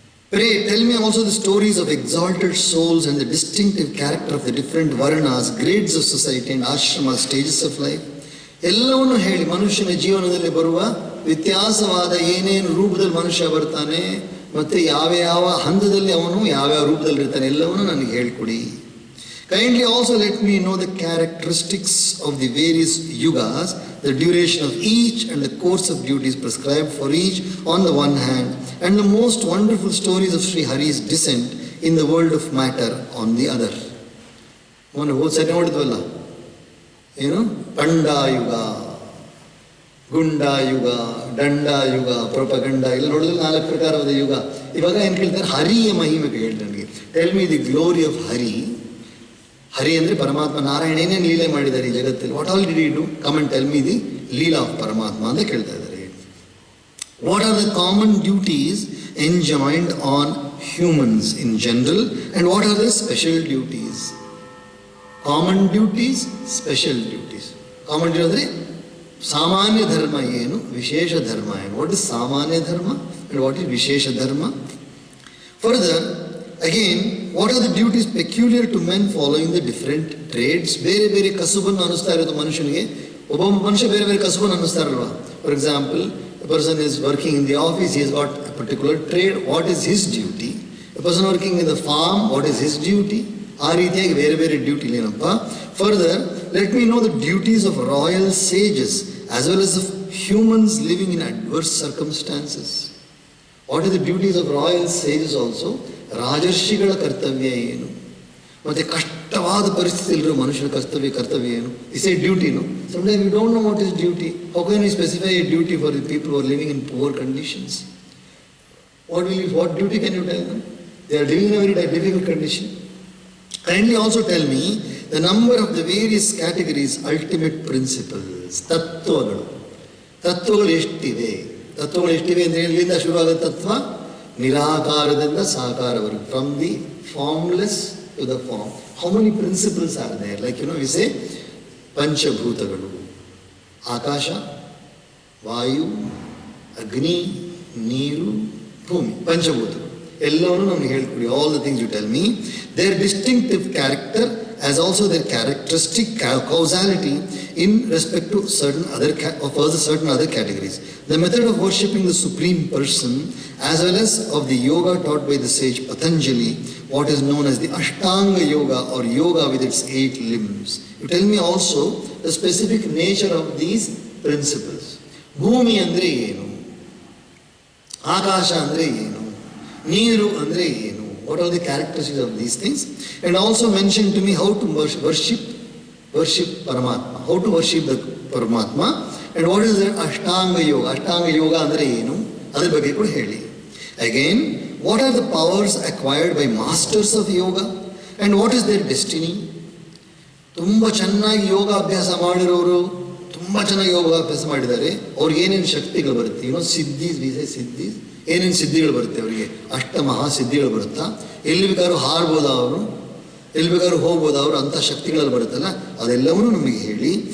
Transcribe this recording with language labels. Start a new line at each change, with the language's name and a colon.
English: Pray, tell me also the stories of exalted souls and the distinctive character of the different varnas, grades of society and ashramas, stages of life.
Kannada: ಎಲ್ಲವನ್ನು ಹೇಳಿ, ಮನುಷ್ಯನ ಜೀವನದಲ್ಲಿ ಬರುವ ವ್ಯತ್ಯಾಸವಾದ ಏನೇನು ರೂಪದಲ್ಲಿ ಮನುಷ್ಯ ಬರ್ತಾನೆ, ಮತ್ತು ಯಾವ ಹಂತದಲ್ಲಿ ಅವನು ಯಾವ್ಯಾವ ರೂಪದಲ್ಲಿ ಇರ್ತಾನೆ, ಎಲ್ಲವನ್ನು ನನಗೆ ಹೇಳ್ಕೊಡಿ.
English: Kindly also let me know the characteristics of the various yugas, the duration of each and the course of duties prescribed for each on the one hand, and the most wonderful stories of Sri Hari's descent in the world of matter on the other.
Kannada: ಮೊನ್ನೆ ಸರಿ ನೋಡಿದ್ವಲ್ಲ, ಏನು? ಪಂಡಾಯುಗ, ಗುಂಡಾಯುಗ, ದಂಡಾಯುಗ, ಪ್ರೊಪಗಂಡ ಎಲ್ಲ ನೋಡಿದ್ರೆ 4 ಪ್ರಕಾರವಾದ ಯುಗ. ಇವಾಗ ಏನು ಕೇಳ್ತಾರೆ? ಹರಿಯ ಮಹಿಮೆ ಹೇಳಿ ನನಗೆ.
English: Tell me the glory of Hari.
Kannada: ಹರಿ ಅಂದರೆ ಪರಮಾತ್ಮ. ನಾರಾಯಣ ಏನೇನು ಲೀಲೆ ಮಾಡಿದ್ದಾರೆ ಈ ಜಗತ್ತಲ್ಲಿ?
English: What all did he do? Come and tell me the leela of Paramatma
Kannada: ಅಂತ ಕೇಳ್ತಾ ಇದ್ದಾರೆ.
English: What are the common duties enjoyed on humans in general and what are the special duties? Common duties, special duties.
Kannada: Common duty ಅಂದರೆ ಸಾಮಾನ್ಯ ಧರ್ಮ ಏನು, ವಿಶೇಷ ಧರ್ಮ ಏನು?
English: What is samanya dharma and what is vishesha dharma? Further again, what are the duties peculiar to men following the different trades?
Kannada: ಬೇರೆ ಬೇರೆ ಕಸುಬನ್ನು ಅನ್ನಿಸ್ತಾ ಇರೋದು ಮನುಷ್ಯನಿಗೆ. ಒಬ್ಬ ಮನುಷ್ಯ ಬೇರೆ ಬೇರೆ ಕಸುಬನ್ನು ಅನ್ನಿಸ್ತಾರಲ್ವಾ?
English: For example, a person is working in the office, he has got a particular trade, what is his duty? A person working in the farm, what is his duty?
Kannada: ಆ ರೀತಿಯಾಗಿ ಬೇರೆ ಬೇರೆ ಡ್ಯೂಟಿ ಏನಪ್ಪ.
English: Further, let me know the duties of royal sages as well as of humans living in adverse circumstances. What are the duties of royal sages also?
Kannada: ರಾಜರ್ಷಿಗಳ ಕರ್ತವ್ಯ ಏನು? ಮತ್ತೆ ಕಷ್ಟವಾದ ಪರಿಸ್ಥಿತಿಯಲ್ಲಿರೋ ಮನುಷ್ಯನ ಕರ್ತವ್ಯ ಏನು?
English: Is a ಡ್ಯೂಟಿನು. Sometimes we don't know what is duty. How can we specify a duty for the people who are living in poor conditions? What duty can you tell them? They are living in a very difficult condition. Kindly also tell me the number of the various categories, ultimate principles.
Kannada: ತತ್ವಗಳು ಎಷ್ಟಿವೆ ಅಂದರೆ ಎಲ್ಲಿಂದ ಶುರುವಾದ ತತ್ವ? ನಿರಾಕಾರದಿಂದ ಸಾಕಾರವರೆಗೂ,
English: From the formless to the form. How many principles are there? Like we say
Kannada: ಪಂಚಭೂತಗಳು, ಆಕಾಶ, ವಾಯು, ಅಗ್ನಿ, ನೀರು, ಭೂಮಿ, ಪಂಚಭೂತಗಳು ಎಲ್ಲವನ್ನೂ ನಮ್ಗೆ ಹೇಳ್ಕೊಡಿ.
English: All the things you tell me, their distinctive character as also their characteristic causality in respect to certain other categories. The method of worshipping the Supreme Person as well as of the yoga taught by the sage Patanjali, what is known as the Ashtanga Yoga or yoga with its 8 limbs. You tell me also the specific nature of these principles.
Kannada: Bhumi andre enu? Akasha andre enu? Neeru andre enu?
English: What are the characteristics of these things? And also mention to me how to worship Paramatma. How to worship the Paramatma. And what is the Ashtanga Yoga?
Kannada: Ashtanga Yoga andre enu? Adar ಬಗ್ಗೆ ಕೂಡ ಹೇಳಿ.
English: Again, what are the powers acquired by masters of yoga? And what is their destiny?
Kannada: ತುಂಬ ಚೆನ್ನಾಗಿ ಯೋಗ ಅಭ್ಯಾಸ ಮಾಡಿರೋರು, ತುಂಬ ಚೆನ್ನಾಗಿ ಯೋಗ ಅಭ್ಯಾಸ ಮಾಡಿದ್ದಾರೆ, ಅವ್ರಿಗೆ ಏನೇನು ಶಕ್ತಿಗಳು ಬರುತ್ತೆ? ಸಿದ್ಧಿ ಏನೇನು ಸಿದ್ಧಿಗಳು ಬರುತ್ತೆ ಅವರಿಗೆ? ಅಷ್ಟ ಮಹಾಸಿದ್ಧಿಗಳು ಬರುತ್ತಾ? ಎಲ್ಲಿ ಬೇಕಾದ್ರೂ ಹಾರ್ಬೋದ ಅವರು, ಎಲ್ಲಿ ಬೇಕಾದ್ರೂ ಹೋಗ್ಬೋದ ಅವರು, ಅಂಥ ಶಕ್ತಿಗಳಲ್ಲಿ ಬರುತ್ತಲ್ಲ, ಅದೆಲ್ಲವನ್ನೂ ನಮಗೆ ಹೇಳಿ.